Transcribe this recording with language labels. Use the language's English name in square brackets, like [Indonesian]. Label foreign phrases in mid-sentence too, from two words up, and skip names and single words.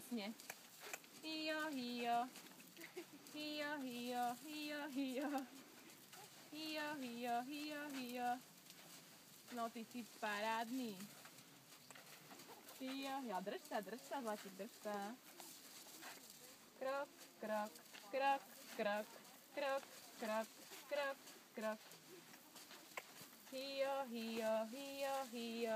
[Slovak] básne. Hio, hio. Hio, hio, hio, hio. Hio, hio, hio, hio. No ty si parádny. Hio, hio. Drž sa, Zlatík, drž sa. Krok, krok, krok, krok, krok, krok, krok, krok. Hio, hio, hio, hio.